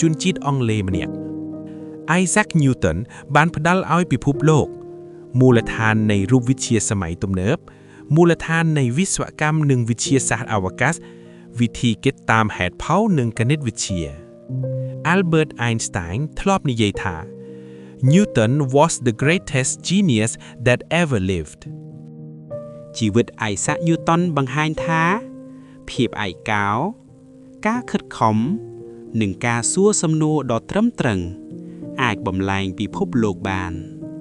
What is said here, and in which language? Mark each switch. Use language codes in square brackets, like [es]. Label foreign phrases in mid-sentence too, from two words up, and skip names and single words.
[km] ជនជាតិអង់គ្លេសម្នាក់ Isaac Newton បានផ្ដល់ឲ្យពិភពលោកមូលដ្ឋាននៃរូប វិទ្យាសម័យទំនើបមូលដ្ឋាននៃវិស្វកម្មនិងវិទ្យាសាស្ត្រអវកាសវិធីគិតតាមហេតុផលនិងគណិតវិទ្យា Albert Einstein ធ្លាប់និយាយថា [en] Newton was the greatest genius that ever lived [km] ជីវិត Isaac Newton បង្ហាញថាភាពឯកោការខិតខំនិងការសួរសំណួរដ៏ត្រឹមត្រូវអាចបំលែងពិភពលោកបាន